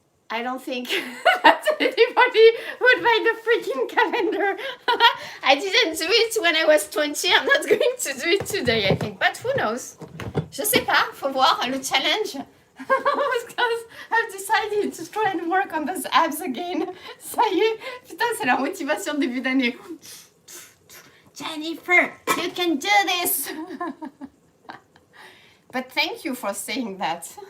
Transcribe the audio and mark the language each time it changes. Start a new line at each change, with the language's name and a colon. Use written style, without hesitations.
English: I don't think that anybody would buy the freaking calendar. I didn't do it when I was 20. I'm not going to do it today, I think. But who knows?
French: Je sais pas. Faut voir le challenge.
English: Because I've decided to try and work on those abs again.
French: Ça y est. Putain, c'est la motivation de début d'année.
English: Jennifer, you can do this. But thank you for saying that.